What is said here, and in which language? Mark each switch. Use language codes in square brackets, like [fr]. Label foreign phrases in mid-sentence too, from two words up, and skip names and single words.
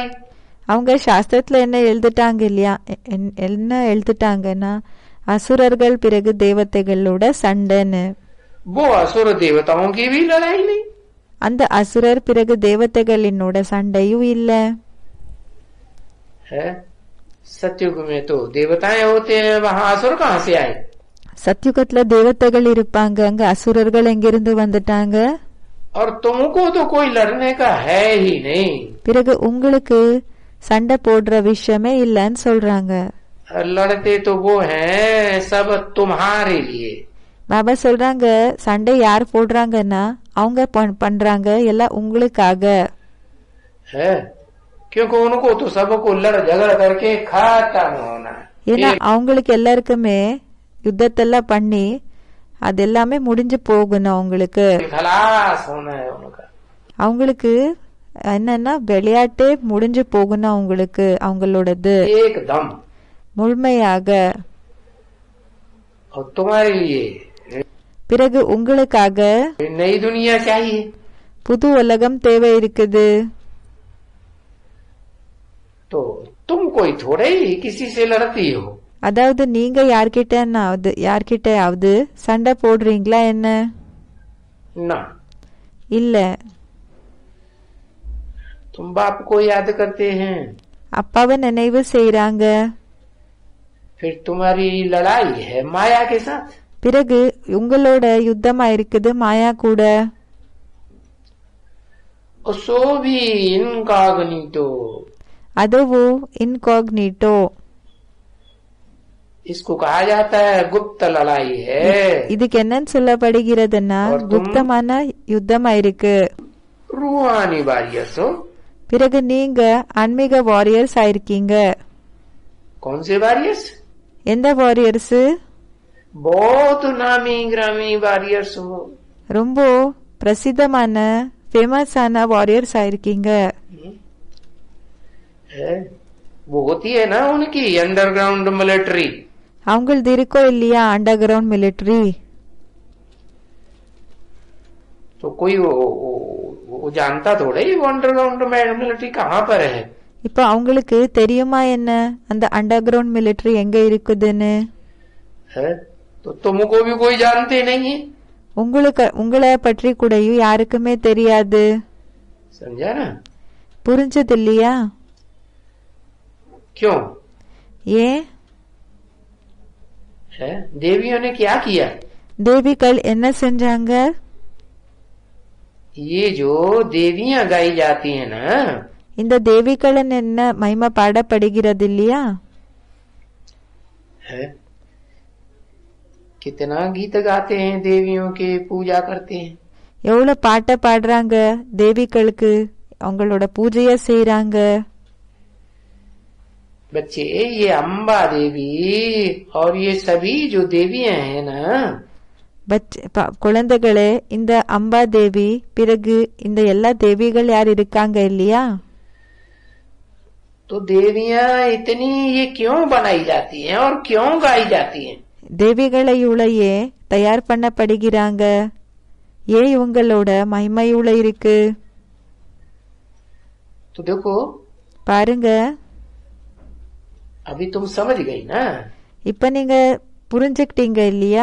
[ta] அவங்க சாஸ்திரத்துல என்ன எழுதிட்டாங்க இல்லையா, என்ன எழுதிட்டாங்கன்னா அசுரர்கள் பிறகு தேவதைகளோட சண்டைன்னு. [hi] वो असुर देवताओं की भी लड़ाई नहीं. [ta] அந்த அசுரர் பிறகு தேவதைகளினோட சண்டையும் இல்ல. [hi] है सतयुग में तो देवताएं होते हैं, वहाँ असुर कहाँ से आए. [ta] சத்யுகத்துல தேவதைகள் இருப்பாங்க, அங்க அசுரர்கள் எங்கிருந்து வந்துட்டாங்க. [hi] और तुमको तो कोई लड़ने का है ही नहीं. [ta] பிறகு உங்களுக்கு சண்டை போடுற விஷயமே இல்லன்னு சொல்றாங்க. [hi] लड़ते तो वो हैं सब तुम्हारे लिए. [ta] பாபா சொல்றாங்க சண்டை யார் போடுறாங்கன்னா அவங்க பண்றாங்க எல்லாம் உங்களுக்காக. [hi] है क्योंकि उनको तो सबको लड़ झगड़ करके खत्म होना. [ta] ஏன்னா அவங்களுக்கு எல்லாருக்குமே யுத்தத்தெல்லாம் பண்ணி அது எல்லாமே முடிஞ்சு போகணும். அவங்களுக்கு [hi] खलास होना है उनका. [ta] அவங்களுக்கு என்னன்னா விளையாட்டே முடிஞ்சு போகணும் அவங்களுக்கு, அவங்களோடது [hi] एकदम. [ta] முழுமையாக. [hi] और तुम्हारे लिए [ta] பிறகு உங்களுக்காக [hi] नई दुनिया चाहिए. [ta] புது உலகம் தேவை இருக்குது. [hi] तो तुम कोई थोड़े ही किसी से लड़ती हो. [ta] அதாவது நீங்க யார்கிட்டயாவது சண்டை போடுறீங்களா என்ன? [hi] ना. [ta] இல்ல. [hi] तुम बाप को याद करते हैं, [ta] அப்பாவை நினைவு செய்யறாங்க. [hi] फिर तुम्हारी लड़ाई है माया के साथ. [ta] பிறகு உங்களோட யுத்தமா இருக்குது மாயா கூட. [hi] सो भी इनकॉग्निटो. [ta] அதுவும் இன்காக்னிட்டோ. [hi] इसको कहा जाता है गुप्त लड़ाई है. [ta] இதுக்கு என்னன்னு சொல்லப்படுகிறதுன்னா குப்தமான யுத்தமா இருக்கு. [hi] रूहानी वॉरियर्स हो. [ta] பிறகு நீங்க ஆன்மீக வாரியர்ஸ் ஆயிருக்கீங்க. [hi] कौन से वॉरियर्स? [ta] எந்த வாரியர்ஸ்? [hi] बहुत नामी ग्रामी वॉरियर्स हो. [ta] ரொம்ப பிரசித்தமான ஃபேமஸான வாரியர்ஸ் ஆயிருக்கீங்க. [hi] वो होती है ना उनकी [en] underground military. [ta] அவங்களது இருக்கோ இல்லையா [en] under ground military? [hi] तो कोई वो जानता थोड़ा ही वो [en] underground military [hi] कहाँ पर है। [ta] இப்போ அவங்களுக்கு தெரியுமா என்ன அந்த [en] under ground military [ta] எங்க இருக்குதுன்னு? [hi] है तो तुमको भी कोई जानते नहीं है। [ta] உங்களை பற்றி கூடயும் யாருக்குமே தெரியாது. [hi] समझा ना? [ta] புரிஞ்சது இல்லையா? [hi] क्यों? [ta] ஏன்? [hi] है देवियों ने क्या किया? [ta] தேவிகள் என்ன செஞ்சாங்க? [hi] ये जो देवियां गाई जाती है ना, [ta] இந்த தேவிகளின் என்ன மகிமை பாடப்படுகிறது இல்லையா? [hi] है कितना गीत गाते हैं देवियों के, पूजा करते हैं। [ta] எவ்வளவு பாட்ட பாடுறாங்க தேவிகளுக்கு, அவங்களோட பூஜைய செய்யறாங்க. [hi] बच्चे ये अम्बा देवी और ये सभी जो देवियां हैं ना, [ta] குழந்தைகளே இந்த அம்பா தேவி பிறகு இந்த எல்லா தேவிகள் யார் இருக்காங்க இல்லையா? [hi] तो देवियां इतनी ये क्यों बनाई जाती हैं और क्यों गाई जाती हैं? [ta] தேவிகளையுளையே தயார் பண்ணப்படுகிறாங்க, ஏன் இவங்களோட மகிமையுள்ள இருக்கு? [hi] तो देखो [ta] பாருங்க, [hi] अभी तुम समझ गई ना [ta] இப்ப நீங்க புரிஞ்சுக்கிட்டீங்க இல்லையா?